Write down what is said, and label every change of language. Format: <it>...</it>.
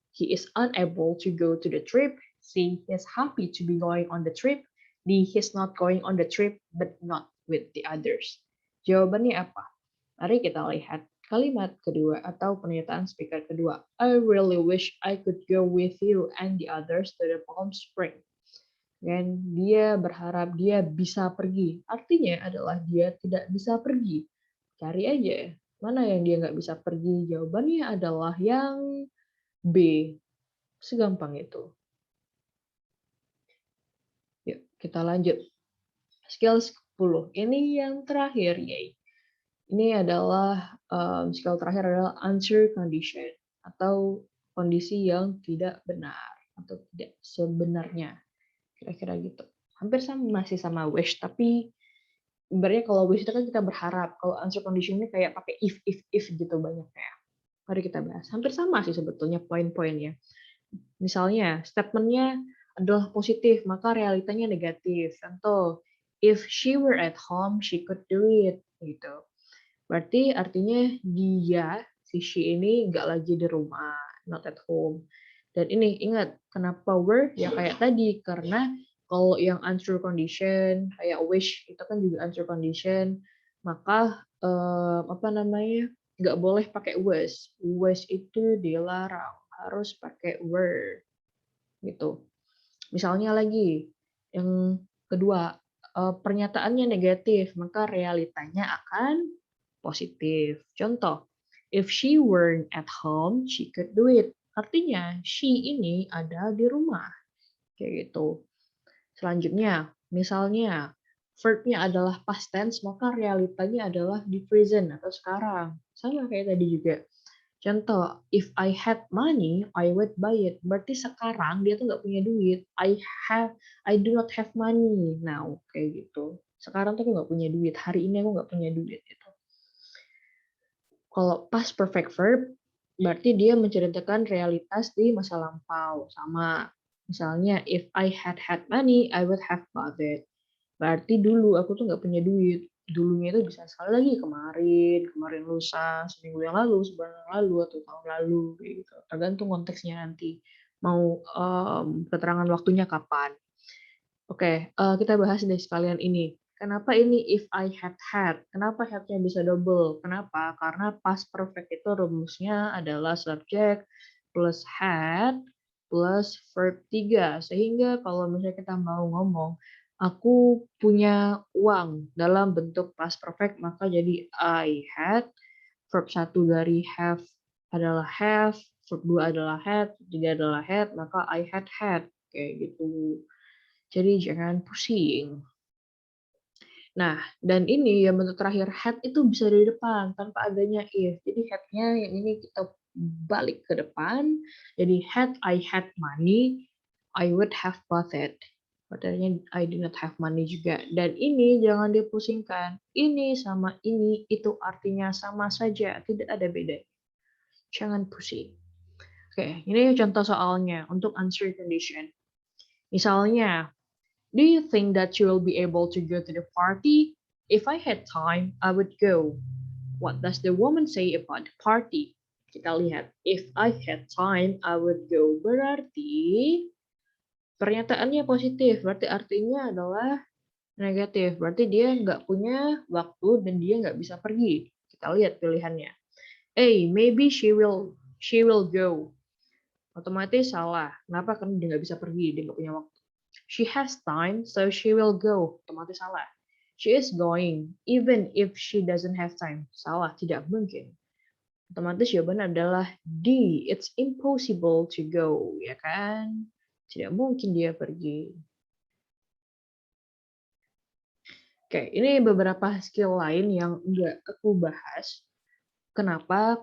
<en>He is unable to go to the trip. C. He is happy to be going on the trip. D. He's not going on the trip but not with the others.</en> <id>Jawabannya apa? Mari kita lihat kalimat kedua atau pernyataan speaker kedua.</id> <en>I really wish I could go with you and the others to the Palm Spring.</en> <id>Dan dia berharap dia bisa pergi. Artinya adalah dia tidak bisa pergi. Cari aja. Mana yang dia nggak bisa pergi? Jawabannya adalah yang B. Segampang itu. Yuk, kita lanjut. Skill 10. Ini yang terakhir, yay. Ini adalah skill terakhir adalah answer condition atau kondisi yang tidak benar atau tidak sebenarnya, kira-kira gitu. Hampir sama masih sama wish, tapi sebenarnya kalau wish itu kan kita berharap, kalau answer condition ini kayak pakai if gitu banyaknya. Mari kita bahas. Hampir sama sih sebetulnya poin-poinnya. Misalnya statementnya adalah positif, maka realitanya negatif.</id> <en>Contoh, if she were at home, she could do it gitu.</en> <id>Berarti artinya dia, si she ini nggak lagi di rumah,</id> <en>not at home.</en> <id>Dan ini ingat, kenapa were? Ya kayak tadi, karena Kalau yang unsure condition kayak wish itu kan juga unsure condition, maka apa namanya, nggak boleh pakai was. Was itu dilarang, harus pakai were gitu. Misalnya lagi yang kedua, pernyataannya negatif, maka realitanya akan positif.</id> <en>Contoh, if she weren't at home, she could do it.</en> <id>Artinya, she ini ada di rumah. Kayak gitu. Selanjutnya, misalnya verb-nya adalah past tense, maka realitanya adalah di present atau sekarang. Sama kayak tadi juga.</id> <en>Contoh, if I had money, I would buy it.</en> <id>Berarti sekarang dia tuh nggak punya duit.</id> <en>I do not have money now,</en> <id>kayak gitu. Sekarang tuh aku nggak punya duit. Hari ini aku nggak punya duit. Gitu. Kalau past perfect verb, berarti dia menceritakan realitas di masa lampau. Sama, misalnya,</id> <en>if I had money, I would have bought it.</en> <id>Berarti dulu aku tuh nggak punya duit. Dulunya itu bisa sekali lagi kemarin lusa, seminggu yang lalu, sebulan yang lalu, atau tahun lalu, kayak gitu. Tergantung konteksnya nanti. Mau keterangan waktunya kapan. Oke, kita bahas deh sekalian ini. Kenapa ini if I had? Kenapa had-nya bisa double? Kenapa? Karena past perfect itu rumusnya adalah subject plus had plus verb 3. Sehingga kalau misalnya kita mau ngomong, aku punya uang dalam bentuk past perfect, maka jadi I had, verb 1 dari have adalah have, verb 2 adalah had, verb 3 adalah had, maka I had. Kayak gitu. Jadi jangan pusing. Nah, dan ini yang bentuk terakhir had itu bisa dari depan tanpa adanya if. Jadi had-nya yang ini kita balik ke depan.</id> <en>Jadi had I had money, I would have bought it.</en> <id>Padahal</id> <en>I do not have money juga.</en> <id>Dan ini jangan dipusingkan. Ini sama ini itu artinya sama saja, tidak ada beda. Jangan pusing. Oke, ini contoh soalnya untuk answer condition.</id> <en>Misalnya, do you think that you will be able to go to the party? If I had time, I would go. What does the woman say about the party?</en> <id>Kita lihat.</id> <en>If I had time, I would go.</en> <id>Berarti pernyataannya positif. Berarti artinya adalah negatif. Berarti dia nggak punya waktu dan dia nggak bisa pergi. Kita lihat pilihannya. A.</id> <en>Maybe she will go.</en> <id>Otomatis salah. Kenapa? Karena dia nggak bisa pergi. Dia nggak punya waktu.</id> <en>She has time, so she will go.</en> <id>Otomatis salah.</id> <en>She is going, even if she doesn't have time.</en> <id>Salah, tidak mungkin. Otomatis jawaban adalah D.</id> <en>It's impossible to go,</en> <id>ya kan? Tidak mungkin dia pergi. Oke, ini beberapa skill lain yang nggak aku bahas. Kenapa?</id>